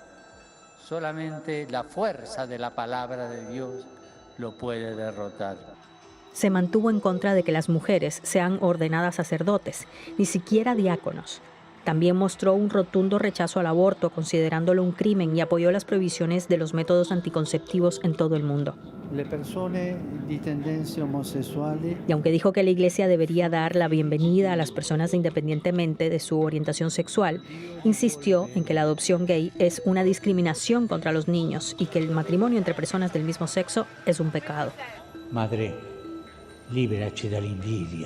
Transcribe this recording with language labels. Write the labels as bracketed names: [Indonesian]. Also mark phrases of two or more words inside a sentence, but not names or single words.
[Spanish] Solamente la fuerza de la palabra de Dios lo puede derrotar. Se mantuvo en contra de que las mujeres sean ordenadas sacerdotes, ni siquiera diáconos. También mostró un rotundo rechazo al aborto, considerándolo un crimen, y apoyó las prohibiciones de los métodos anticonceptivos en todo el mundo. [Italian] Le persone di tendenze omosessuali. [Spanish] Y aunque dijo que la Iglesia debería dar la bienvenida a las personas independientemente de su orientación sexual, insistió en que la adopción gay es una discriminación contra los niños y que el matrimonio entre personas del mismo sexo es un pecado. [Italian] Madre, liberaci dall'invidia.